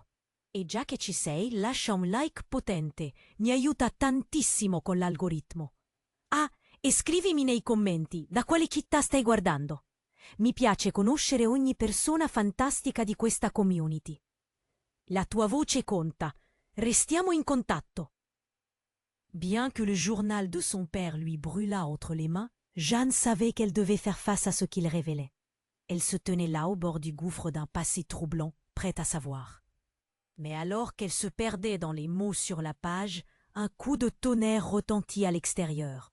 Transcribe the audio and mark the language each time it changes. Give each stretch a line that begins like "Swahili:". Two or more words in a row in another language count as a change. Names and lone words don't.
Italian: E già che ci sei, lascia un like potente, mi aiuta tantissimo con l'algoritmo. Ah, e scrivimi nei commenti da quale città stai guardando. Mi piace conoscere ogni persona fantastica di questa community. La tua voce conta. Restiamo in contatto.
French: Bien que le journal de son père lui brûlât entre les mains, Jeanne savait qu'elle devait faire face à ce qu'il révélait. Elle se tenait là au bord du gouffre d'un passé troublant, prête à savoir. Mais alors qu'elle se perdait dans les mots sur la page, un coup de tonnerre retentit à l'extérieur.